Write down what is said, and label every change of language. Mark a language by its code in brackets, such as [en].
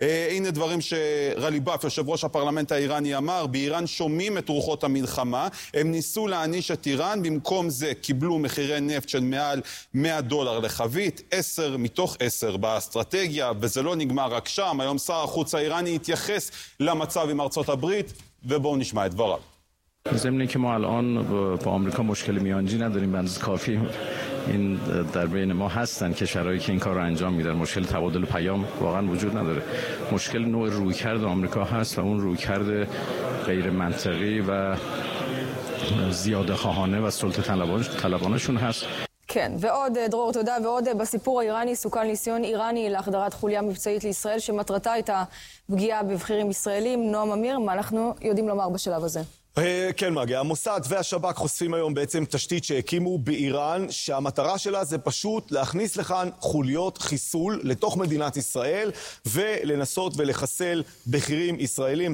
[he] הנה דברים שרלי באף, יושב ראש הפרלמנט האיראני, אמר, באיראן שומעים את רוחות המלחמה, הם ניסו להניש את איראן, במקום זה קיבלו מחירי נפט של מעל $100 לחבית, 10 מתוך 10 באסטרטגיה, וזה לא נגמר רק שם. היום שר החוץ האיראני התייחס למצב עם ארצות הברית, ובואו נשמע את דבריו. [fa] زمینی که ما الان با آمریکا مشکل میانجی نداریم بنز کافی این در بین ما هستن کشورهایی که این کار رو انجام میدن مشکل تبادل پیام واقعا وجود نداره مشکل نوع رویکرد آمریکا هست و اون رویکرد غیر منطقی و زیاده خواهانه و سلطه طلبانشون هست [he] כן, ועוד דרור, תודה, ועוד בסיפור האיראני סוכן ניסיון איראני להחדרת חוליה מבצעית לישראל שמטרתה הייתה פגיעה בבחירים ישראלים. נועם אמיר, מה אנחנו יודעים לומר בשלב הזה? כן, מגיע. המוסד והשבק חושפים היום בעצם תשתית שהקימו באיראן, שהמטרה שלה זה פשוט להכניס לכאן חוליות חיסול לתוך מדינת ישראל, ולנסות ולחסל בכירים ישראלים.